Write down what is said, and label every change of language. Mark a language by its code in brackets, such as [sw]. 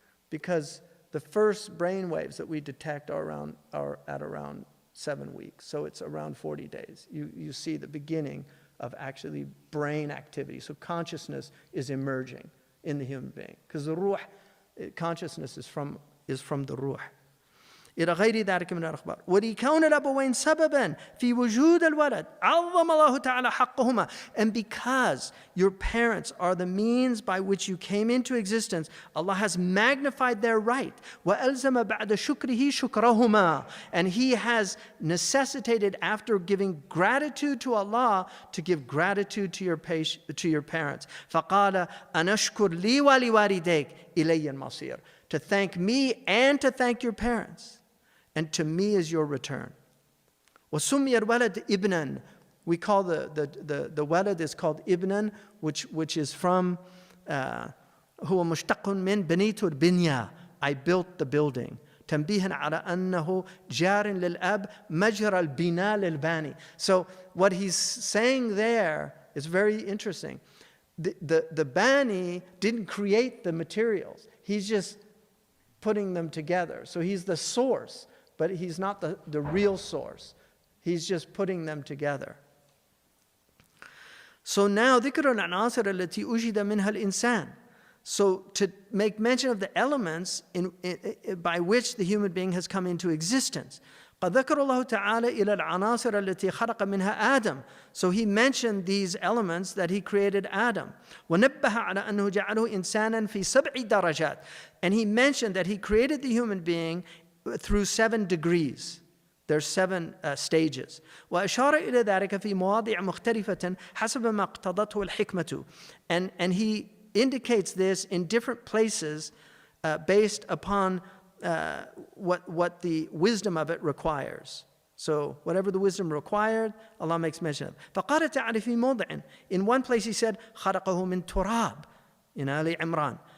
[en] because the first brain waves that we detect are at around 7 weeks. So it's around 40 days. You see the beginning of actually brain activity. So consciousness is emerging in the human being. Because the ruh, consciousness is from the ruh. [ar] إلى غير ذلك من الأخبار ولكون الأبوين سببا في وجود الولد عظم الله تعالى حقهما. [en] And because your parents are the means by which you came into existence, Allah has magnified their right. [ar] وألزم بعد شكره شكرهما. [en] And He has necessitated, after giving gratitude to Allah, to give gratitude to your parents. [ar] فقال أنشكر لي ولوالديك إلي المصير. [en] To thank me and to thank your parents. And to me is your return. [ar] وَسُمِّيَ الْوَلَدْ إِبْنًا. [en] We call the walad is called ibnan, which is from [ar] هو مشتق من بنيت البنية. [en] I built the building. [ar] تنبيها على أنه جار للأب مجرى البناء للباني. [en] So what he's saying there is very interesting. The bani didn't create the materials. He's just putting them together. So he's the source, but he's not the real source. He's just putting them together. So now [ar] ذكر العناصر التي أوجد منها الإنسان. [en] So to make mention of the elements by which the human being has come into existence. [ar] قد ذكر الله تعالى إلى العناصر التي خلق منها آدم. [en] So he mentioned these elements that he created Adam. [ar] ونبه على أنه جعله إنسانا في 7 درجات. [en] And he mentioned that he created the human being through 7 degrees. There's 7 stages. [ar] وأشار إلى ذلك في مواضع مختلفة حسب ما اقتضته الحكمة. [en] And he indicates this in different places based upon what the wisdom of it requires. So whatever the wisdom required, Allah makes mention of. [ar] فقال تعالى في موضع. [en] In one place he said [ar] خلقه من تراب [en] in Ali Imran.